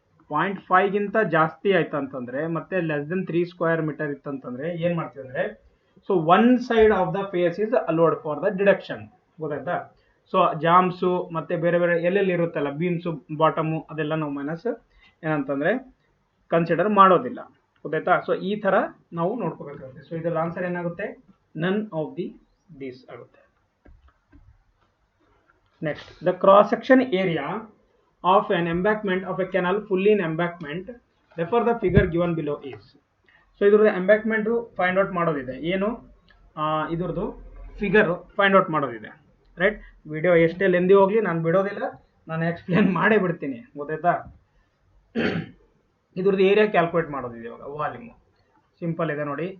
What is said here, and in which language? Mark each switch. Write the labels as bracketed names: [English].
[Kannada] 0.5 ಗಿಂತ ಜಾಸ್ತಿ ಆಯ್ತು ಅಂತಂದ್ರೆ ಮತ್ತೆ ಲೆಸ್ ದೆನ್ 3 ಸ್ಕ್ವೇರ್ ಮೀಟರ್ ಇತ್ತಂತಂದ್ರೆ ಏನು ಮಾಡ್ತೀವಿ ಅಂದರೆ, [English] So one side of the face is allowed for the deduction. [Kannada] ಗೊತ್ತಾಯ್ತಾ? ಸೊ ಜಾಮ್ಸು ಮತ್ತೆ ಬೇರೆ ಬೇರೆ ಎಲ್ಲೆಲ್ಲಿ ಇರುತ್ತಲ್ಲ ಬೀಮ್ಸು ಬಾಟಮು ಅದೆಲ್ಲ ನಾವು ಮೈನಸ್ ಏನಂತಂದರೆ ಕನ್ಸಿಡರ್ ಮಾಡೋದಿಲ್ಲ. ಗೊತ್ತಾಯ್ತಾ? ಸೊ ಈ ಥರ ನಾವು ನೋಡ್ಕೋಬೇಕಾಗುತ್ತೆ. ಸೊ ಇದರ ಆನ್ಸರ್ ಏನಾಗುತ್ತೆ, ನನ್ ಆಫ್ ದೀಸ್ ಆಗುತ್ತೆ. [English] Next, the cross section area of an embankment of a canal fully in embankment, refer the figure given below is. [Kannada] So ಇದ್ರದ್ದು ಎಂಬ್ಯಾಕ್ಮೆಂಟ್ ಫೈಂಡ್ ಔಟ್ ಮಾಡೋದಿದೆ, ಏನು ಇದ್ರದ್ದು ಫಿಗರ್ ಫೈಂಡ್ ಔಟ್ ಮಾಡೋದಿದೆ. Right, video ಎಷ್ಟೇ lengthy ಹೋಗಲಿ ನಾನು ಬಿಡೋದಿಲ್ಲ, ನಾನು ಎಕ್ಸ್ಪ್ಲೇನ್ ಮಾಡೇ ಬಿಡ್ತೀನಿ. ಗೊತ್ತಾಯ್ತಾ? ಇದ್ರದ್ದು ಏರಿಯಾ ಕ್ಯಾಲ್ಕುಲೇಟ್ ಮಾಡೋದಿದೆ. ಇವಾಗ ವಾಲ್ಯೂಮ್ ಸಿಂಪಲ್ ಇದೆ ನೋಡಿ.